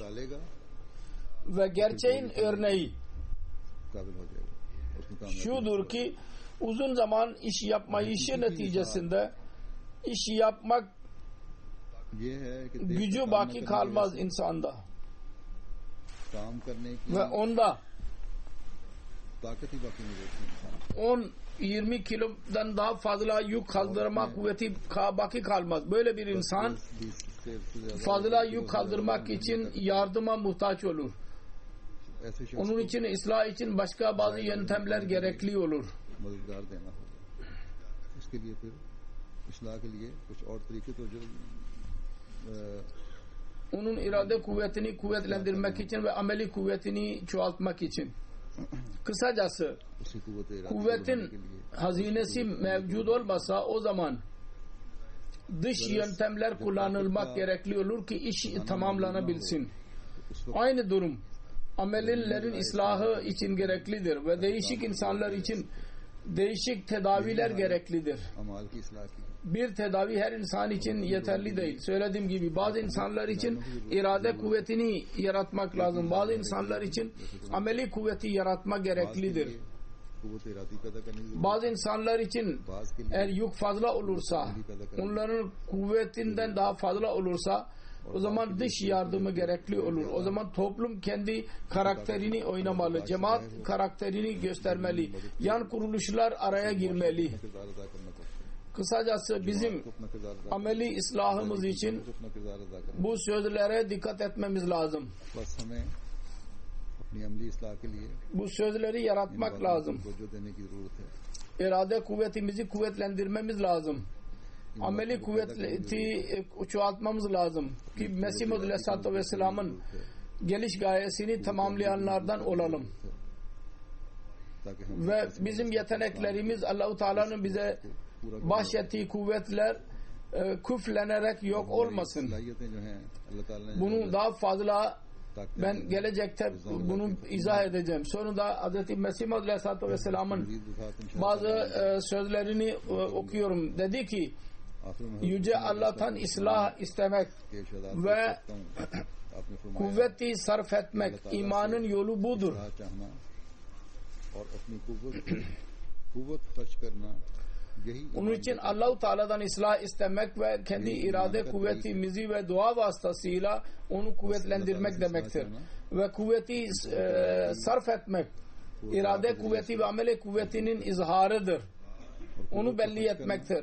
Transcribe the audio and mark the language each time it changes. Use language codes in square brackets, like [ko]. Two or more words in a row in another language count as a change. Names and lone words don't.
[tr] Ve gerçeğin örneği şudur ki uzun zaman iş yapmayışı neticesinde iş yapmak gücü baki kalmaz insanda ve onda 10-20 kilodan daha fazla yük kaldırma kuvveti baki kalmaz. Böyle bir insan fazla yük kaldırmak için yardıma muhtaç olur. Onun için ıslah için başka bazı yöntemler gerekli olur. [ur] اصلاح کے لیے کچھ اور طریقے تو جو [tr] onun irade kuvvetini kuvvetlendirmek için ve ameli kuvvetini çoğaltmak için. Kısacası [ur] اسی قوت ارادہ [tr] kuvvetin hazinesi mevcut olmasa o zaman dış yöntemler kullanılmak gerekli olur ki iş tamamlanabilsin. Aynı durum amellerin islahı için gereklidir ve değişik insanlar için değişik tedaviler gereklidir. [ur] اعمال کی اصلاح کی [tr] Bir tedavi her insan için yeterli değil. Söylediğim gibi bazı insanlar için irade kuvvetini yaratmak lazım. Bazı insanlar için ameli kuvveti yaratma gereklidir. [ur] قوت ارادی پیدا کرنے کی [tr] Bazı insanlar için [ur] بعض کے لیے [tr] eğer yük fazla olursa, onların kuvvetinden daha fazla olursa o zaman dış yardımı gerekli olur. O zaman toplum kendi karakterini oynamalı. Cemaat karakterini göstermeli. Yan kuruluşlar araya girmeli. [ur] کردار ادا کرنا پڑتا ہے [tr] Kısacası bizim [ur] تو اپنا کردار ادا [tr] ameli islahımız için [ur] تو اپنا کردار ادا کرنا [tr] bu sözlere dikkat etmemiz lazım. [ur] بس ہمیں اپنی عملی اصلاح کے لیے [tr] Bu sözleri yaratmak lazım. [ur] توجہ دینے کی ضرورت ہے [tr] İrade kuvvetimizi kuvvetlendirmemiz lazım. Ameli kuvveti çoğaltmamız lazım ki Mesih Muhammed [ar] عليه الصلاة والسلام'ın [tr] geliş gayesini tamamlayanlardan olalım. [ur] تاکہ ہم [tr] Ve bizim yeteneklerimiz [ar] الله تعالى'nın [tr] bize bahşettiği kuvvetler küflenerek yok olmasın. [ur] صلاحیتیں جو ہیں اللہ تعالیٰ نے [tr] Bunu daha fazla [ur] ताकत [tr] ben gelecekte bunu izah edeceğim. Sonunda Hz. Mesih Muhammed [ar] عليه الصلاة والسلام'ın [ur] مزید وفات ان شاء اللہ [tr] bazı sözlerini okuyorum. Dedi ki [ur] آخر میں [tr] Yüce Allah'tan ıslah istemek [ur] کے ارشادات [tr] ve [ur] کرتا ہوں آپ نے فرمایا [tr] kuvveti sarf etmek imanın yolu budur. [ur] اصلاح چاہنا اور اپنی قوت خرچ کرنا یہی [tr] Onun için [ar] الله تعالى'dan [tr] ıslah istemek ve kendi irade kuvvetimizi ve dua vasıtasıyla onu kuvvetlendirmek demektir. Ve kuvveti sarf etmek irade kuvveti ve amele kuvvetinin izharıdır. Onu belli etmektir.